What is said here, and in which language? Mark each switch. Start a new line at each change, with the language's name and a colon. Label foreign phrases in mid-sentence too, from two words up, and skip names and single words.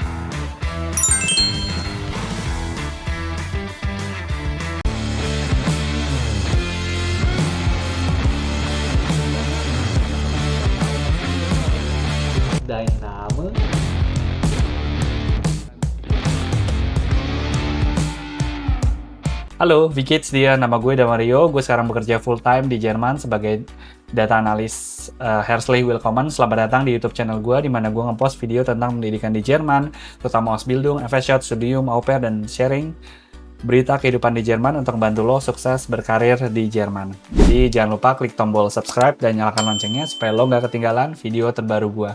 German: Dein Name?
Indonesian: Halo, Vikids dia, nama gue Damario. Gue sekarang bekerja
English: full time
Indonesian: di Jerman sebagai data analis.
German: Herzlich willkommen,
Indonesian: selamat datang di YouTube channel gue, di mana gue ngepost video tentang pendidikan di Jerman, terutama Ausbildung, FSJ, studium, au pair, dan sharing berita kehidupan di Jerman untuk membantu lo sukses berkarir di Jerman. Jadi jangan lupa klik tombol subscribe dan nyalakan loncengnya supaya lo nggak ketinggalan video terbaru gue.